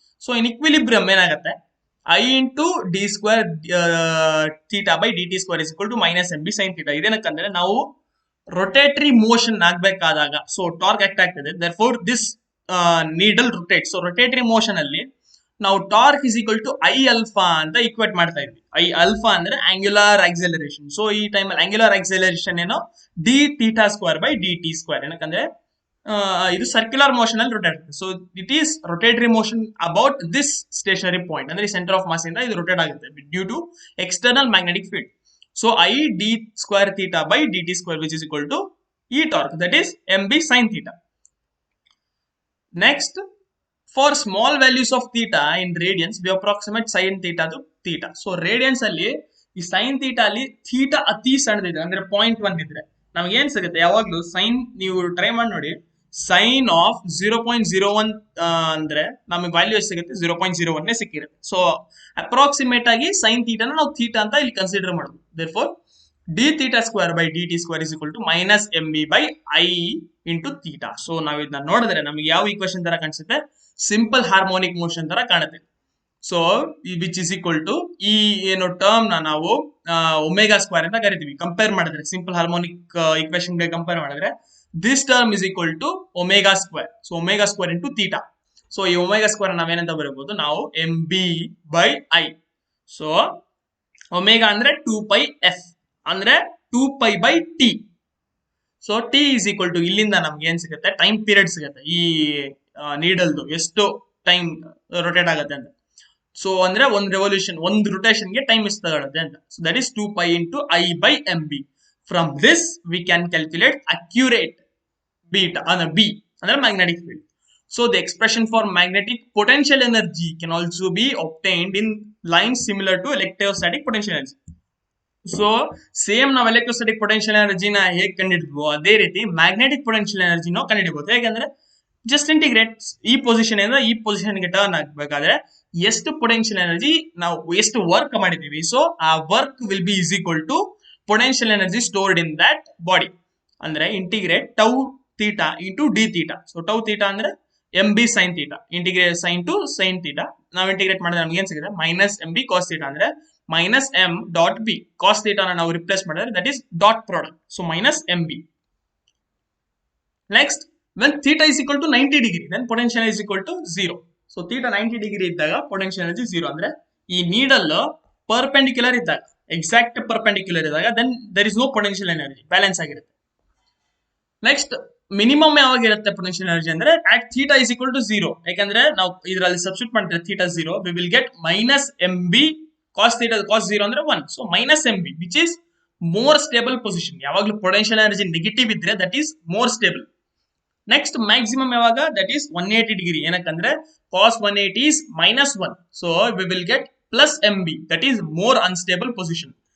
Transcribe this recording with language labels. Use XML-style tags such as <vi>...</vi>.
<en>So in equilibrium</en> <kn>ಏನಾಗುತ್ತೆ?</kn> <en>I into d square theta by dt square is equal to minus mb sin theta.</en> <kn>ಇದೇನಕ್ಕಂದ್ರೆ ನಾವು rotatory motion ಆಗ್ಬೇಕಾದಾಗ so torque act ಆಗ್ತದೆ.</kn> <en>therefore this needle rotates.</en> <kn>So rotatory motion ಅಲ್ಲಿ ನಾವು torque is equal to I alpha ಅಂತ equate ಮಾಡ್ತಾ ಇದ್ವಿ. I alpha ಅಂದ್ರೆ angular acceleration. So ಈ ಟೈಮಲ್ಲಿ ಆಂಗ್ಯುಲರ್ ಆಕ್ಸೆಲರೇಷನ್ ಏನೋ D theta square by D T square. ಏನಕ್ಕಂದ್ರೆ ಇದು ಸರ್ಕ್ಯುಲರ್ ಮೋಷನ್ ಅಲ್ಲಿ ರೊಟೇಟ್ ಆಗುತ್ತೆ.</kn> <en>so it is rotatory motion about this stationary point,</en> <kn>ಅಂದ್ರೆ ಸೆಂಟರ್ ಆಫ್ ಮಾಸ್ ಇಂದ ಇದು ರೊಟೇಟ್ ಆಗುತ್ತೆ</kn> <en>Due to external magnetic field. So I d square theta by dt square which is equal to E torque, that is mb sin theta. Next, for small values of theta in radians we approximate sin theta to theta.</en> <kn>So radians ಅಲ್ಲಿ ಈ sin theta ಅಲ್ಲಿ theta ಅತಿ ಸಣ್ಣದಿದೆ ಅಂದ್ರೆ 0.1 ಇದ್ರೆ ನಮಗೆ ಏನ್ ಸಿಗುತ್ತೆ? ಯಾವಾಗ್ಲೂ ಸೈನ್ ನೀವು ಟ್ರೈ ಮಾಡಿ ನೋಡಿ, ಸೈನ್ ಆಫ್ 0.01 ಅಂದ್ರೆ ನಮಗೆ ವ್ಯಾಲ್ಯೂ ಎಷ್ಟು ಸಿಗುತ್ತೆ? 0.01 ಸಿಕ್ಕಿರುತ್ತೆ. ಸೊ ಅಪ್ರಾಕ್ಸಿಮೇಟ್ ಆಗಿ ಸೈನ್ ಥೀಟಾನ ನಾವು ಥೀಟಾ ಅಂತ ಇಲ್ಲಿ ಕನ್ಸಿಡರ್ ಮಾಡೋದು.</kn> <en>therefore d theta square by dt square is equal to minus mb by I into theta.</en> <kn>So ನಾವು ಇದನ್ನ ನೋಡಿದ್ರೆ ನಮಗೆ ಯಾವ ಈಕ್ವೇಶನ್ ತರ ಕಾಣಿಸುತ್ತೆ? ಸಿಂಪಲ್ ಹಾರ್ಮೋನಿಕ್ ಮೋಷನ್ ತರ ಕಾಣುತ್ತೆ.</kn> <en>so which is equal to</en> <kn>ಈ ಏನು ಟರ್ಮ್ ನಾವು ಒಮೆಗಾ ಸ್ಕ್ವೇರ್ ಅಂತ ಕರಿತೀವಿ. ಕಂಪೇರ್ ಮಾಡಿದ್ರೆ ಸಿಂಪಲ್ ಹಾರ್ಮೋನಿಕ್ ಈಕ್ವೇಶನ್ ಗೆ ಕಂಪೇರ್ ಮಾಡಿದ್ರೆ</kn> <en>this term is equal to omega square. So omega square into theta. So</en> <kn>ಈ omega square ನಾವೇನಂತ ಬರಬಹುದು? ನಾವು mb by I.</kn> <en>So omega ಅಂದ್ರೆ 2 pi f ಅಂದ್ರೆ 2 pi by t. So t is equal to</en> <kn>ಇಲ್ಲಿಂದ ನಮ್ಗೆ ಏನ್ ಸಿಗುತ್ತೆ? ಟೈಮ್ ಪೀರಿಯಡ್ ಸಿಗುತ್ತೆ ಈ ನೀಡಲ್ದು ಎಷ್ಟು ಟೈಮ್ ರೊಟೇಟ್ ಆಗುತ್ತೆ ಅಂತ. ಸೊ ಅಂದ್ರೆ ಒಂದು ರೆವಲ್ಯೂಷನ್, ಒಂದು ರೊಟೇಷನ್ ಗೆ ಟೈಮ್ ಎಷ್ಟು ತಗೊಳುತ್ತೆ ಅಂತ.</kn> <en>So that is 2 pi into I by mb. From this we can calculate accurate beta B ಅಂದ್ರೆ magnetic field. So the expression for magnetic potential energy can also be obtained in lines similar to electrostatic potential energy.</en> <kn>So same ನಾವು electrostatic potential ಎನರ್ಜಿನ ಹೇಗೆ ಕಂಡಿಡ್ತೀವೋ ಅದೇ ರೀತಿ magnetic potential ಎನರ್ಜಿನೂ ಕಂಡಿಡ್ಬೋದು. ಹೇಗೆಂದ್ರೆ just integrate ಈ position ಇಂದ ಈ ಪೊಸಿಷನ್ಗೆ turn ಆಗಬೇಕಾದ್ರೆ ಎಷ್ಟು ಪೊಟೆನ್ಷಿಯಲ್ ಎನರ್ಜಿ ನಾವು ಎಷ್ಟು ವರ್ಕ್ ಮಾಡಿದೀವಿ, ಸೊ ಆ work</kn> <en>Will be is equal to potential energy stored in that body.</en> <kn>ಅಂದ್ರೆ integrate tau theta into D theta. So tau theta ಅಂದ್ರೆ M B sine theta, integrate sign to sine theta. ನಾವು integrate ಮಾಡಿದ್ರೆ ನಮ್ಗೆ ಏನ್ ಸಿಗುತ್ತೆ, minus M B cos theta ಅಂದ್ರೆ</kn> <en>minus m dot b. Cos theta</en> <kn>ನಾವು replace ಮಾಡಿದ್ರೆ</kn> <en>that is dot product. So minus mb. Next, when theta is equal to 90 degree, then potential is equal to 0.</en> <kn>So theta 90 degree ಇದ್ದಾಗ potential energy 0. ಅಂದ್ರೆ ಈ needle perpendicular ಇದ್ದಾಗ, exact perpendicular ಇದ್ದಾಗ</kn> <en>then there is no potential energy,</en> <kn>balance ಆಗಿರುತ್ತೆ. Next minimum ಯಾವಾಗಿರುತ್ತೆ potential energy ಅಂದ್ರೆ</kn> <en>at theta is equal to 0.</en> <kn>ಯಾಕಂದ್ರೆ ನಾವು ಇದರಲ್ಲಿ ಸಬ್ಸ್ಟಿಟ್ಯೂಟ್ ಮಾಡಿದ್ರೆ theta 0,</kn> <en>we will get minus mb cos theta,</en> <kn>cos 0 ಅಂದ್ರೆ 1.</kn> <en>So minus M B which is more stable position.</en> <kn>ಯಾವಾಗಲೂ potential energy negative ಇದ್ರೆ</kn> <en>That is more stable. Next maximum ಯಾವಾಗ, that is 180 degree. ಏನಕ್ಕಂದ್ರೆ cos 180 is minus 1. So we will get plus M B, that is more unstable position.</en>